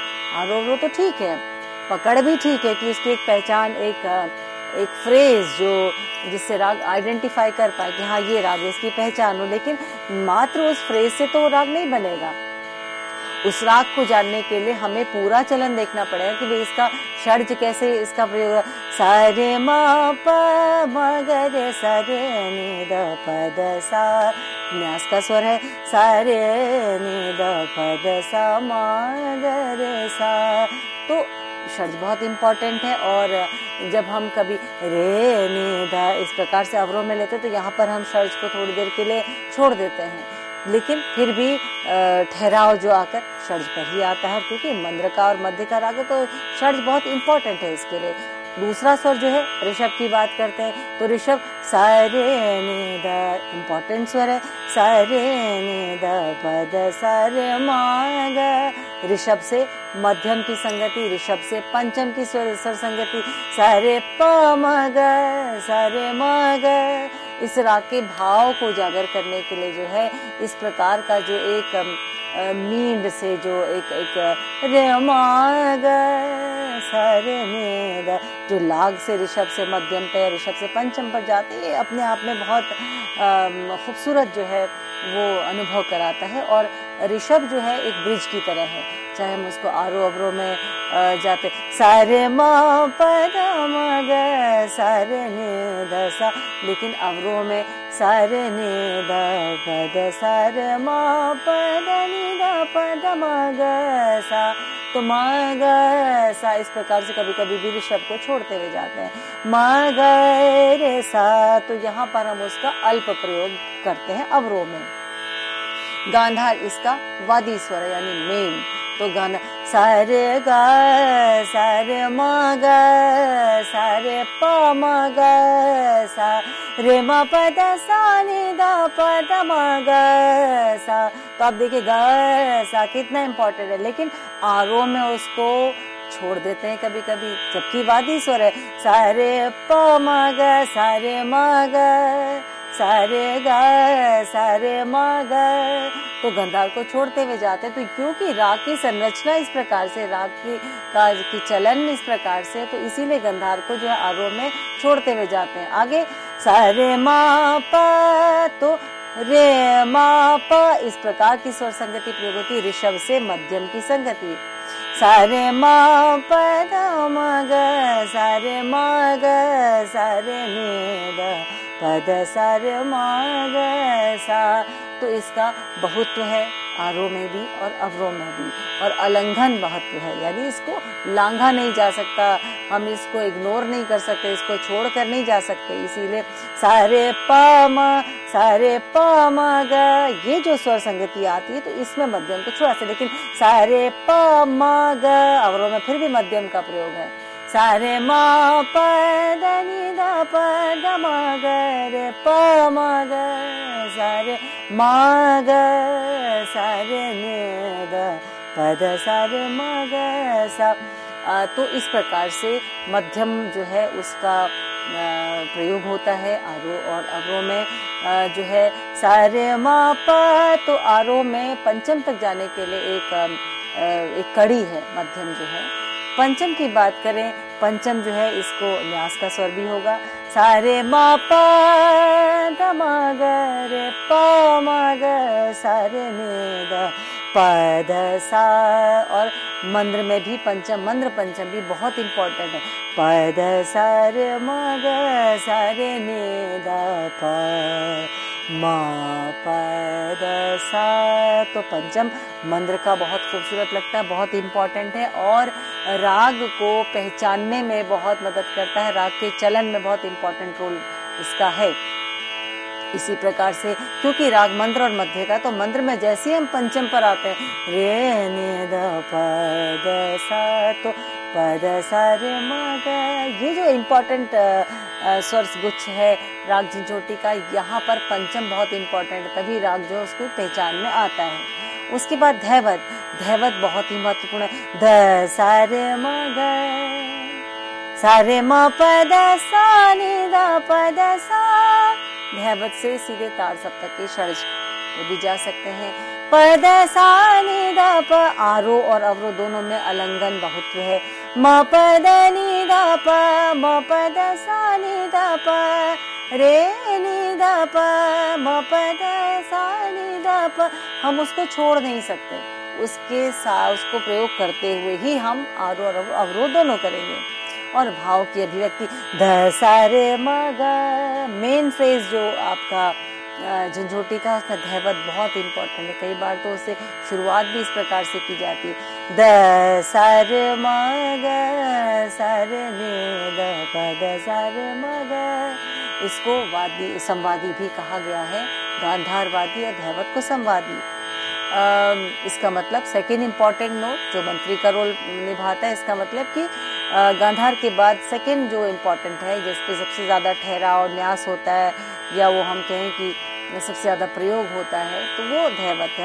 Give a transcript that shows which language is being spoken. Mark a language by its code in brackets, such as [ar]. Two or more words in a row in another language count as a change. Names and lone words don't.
[hi] आरोह अवरोह तो ठीक है, पकड़ भी ठीक है कि उसकी एक पहचान, एक फ्रेज जो जिससे राग आइडेंटिफाई कर पाए कि हाँ ये राग है, इसकी पहचान हो, लेकिन मात्र उस फ्रेज से तो राग नहीं बनेगा। उस राग को जानने के लिए हमें पूरा चलन देखना पड़ेगा कि भाई इसका षड्ज कैसे इसका प्रयोग है। सा रे मा प म ग रे सा रे नि द प द सा, न्यास का स्वर है, सा रे नि द प द सा म ग रे सा। तो षड्ज बहुत इम्पोर्टेंट है, और जब हम कभी रे नि ध इस प्रकार से अवरोह में लेते हैं तो यहाँ पर हम षड्ज को थोड़ी देर के लिए छोड़ देते हैं, लेकिन फिर भी ठहराव जो आकर षड्ज पर ही आता है, क्योंकि मंद्र का और मध्य का राग है तो षड्ज बहुत इम्पोर्टेंट है इसके लिए। दूसरा स्वर जो है ऋषभ की बात करते हैं तो ऋषभ सा रे नि द इम्पोर्टेंट स्वर है, सा रे नि द प द सा रे मा ग। ऋषभ से मध्यम की संगति, ऋषभ से पंचम की स्वर संगति, सा रे प म ग सा रे म ग। इस राग के भाव को उजागर करने के लिए जो है इस प्रकार का जो एक मींड से जो एक रे मा ग सा रे नि द जो लाग से ऋषभ से मध्यम पे, ऋषभ से पंचम पर जाते हैं, अपने आप में बहुत खूबसूरत जो है वो अनुभव कराता है। और ऋषभ जो है एक ब्रिज की तरह है, चाहे हम उसको आरोह अवरोह में जाते सा रे मा प द म ग सा रे नि ध सा, लेकिन अवरोह में सा रे नि ध प द सा रे मा प द नि ध प द म ग सा, तो म ग सा इस प्रकार से कभी कभी भी ऋषभ को छोड़ते हुए जाते हैं। म ग रे सा, तो यहाँ पर हम उसका अल्प प्रयोग करते हैं अवरोह में। गांधार इसका वादी स्वर है यानी मेन, तो गांधार सा रे ग सा रे म ग सा रे प म ग सा रे म प द सा नि द प द म ग सा। तो आप देखिए ग सा कितना इम्पोर्टेंट है, लेकिन आरोह में उसको छोड़ देते हैं कभी कभी, जबकि वादी स्वर है सा रे प म ग सा रे म ग सा रे ग सा रे म ग, तो गंधार को छोड़ते हुए जाते हैं। तो क्योंकि राग की संरचना इस प्रकार से, राग की चलन इस प्रकार से, तो इसीलिए गंधार को जो है आरोह में छोड़ते हुए जाते हैं। आगे सा रे मा प, तो रे मा प इस प्रकार की स्वर संगति प्रयोग होती है, ऋषभ से मध्यम की संगति। सा रे मा प द म ग सा रे म ग सा रे नि द प द सा रे म ग सा, तो इसका बहुत्व है आरोह में भी और अवरोह में भी, और अलंघन महत्व है, यानी इसको लांघा नहीं जा सकता, हम इसको इग्नोर नहीं कर सकते, इसको छोड़कर नहीं जा सकते। इसीलिए सा रे प म ग, ये जो स्वर संगति आती है तो इसमें मध्यम को छोड़ा से, लेकिन सा रे प म ग अवरोह में फिर भी मध्यम का प्रयोग है। सा रे म प द नि द प द म ग रे प म ग सा रे म ग सा रे नि द प द सा रे म ग सा। तो इस प्रकार से मध्यम जो है उसका प्रयोग होता है आरोह और अवरोह में। जो है सा रे म प, तो आरोह में पंचम तक जाने के लिए एक कड़ी है मध्यम जो है। पंचम की बात करें, पंचम जो है इसको न्यास का स्वर भी होगा, सा रे म प द म ग रे प म ग सा रे नि द प द सा। और मंद्र में भी पंचम, मंद्र पंचम भी बहुत इंपॉर्टेंट है, प द सा रे म ग सा रे नि द प म प द सा। तो पंचम मंद्र का बहुत खूबसूरत लगता है, बहुत इम्पॉर्टेंट है और राग को पहचानने में बहुत मदद करता है, राग के चलन में बहुत [en] important role [hi] इसका है। इसी प्रकार से क्योंकि राग मंद्र और मध्य का, तो मंद्र में जैसे हम पंचम पर आते हैं रे नि द प द सा, तो प द सा रे म ग, ये जो इम्पोर्टेंट स्वर गुच्छ है राग झंझोटी का, यहाँ पर पंचम बहुत इम्पोर्टेंट है, तभी राग जो उसको पहचान में आता है। उसके बाद धैवत, धैवत बहुत ही महत्वपूर्ण है। ध सा रे म ग, सा रे म प द सा नि द प द सा। धैवत से सीधे तार सप्तक के षड्ज भी जा सकते हैं। प द सा नि द प, आरोह और अवरोह दोनों में अलंघन बहुत्व है। म प द नि द प, म प द सा नि द प, रे नि द प, म प द सा नि द प। हम उसको छोड़ नहीं सकते, उसको प्रयोग करते हुए ही हम आरोह और अवरोह दोनों करेंगे। और भाव की अभिव्यक्ति ध सा रे म ग, [en] main phrase [hi] जो आपका झंझोटी का, उसका धैवत बहुत इंपॉर्टेंट है। कई बार तो उससे शुरुआत भी इस प्रकार से की जाती है, द सा रे म ग सा रे नि द प द सा रे म ग। इसको वादी संवादी भी कहा गया है, गांधार वादी और धैवत को संवादी। इसका मतलब [en] second important note [hi] जो मंत्री का रोल निभाता है, इसका मतलब कि गांधार के बाद सेकेंड जो इम्पॉर्टेंट है, जिस पे सबसे ज़्यादा ठहराव और न्यास होता है, या वो हम कहें कि सबसे ज़्यादा प्रयोग होता है, तो वो धैवत है।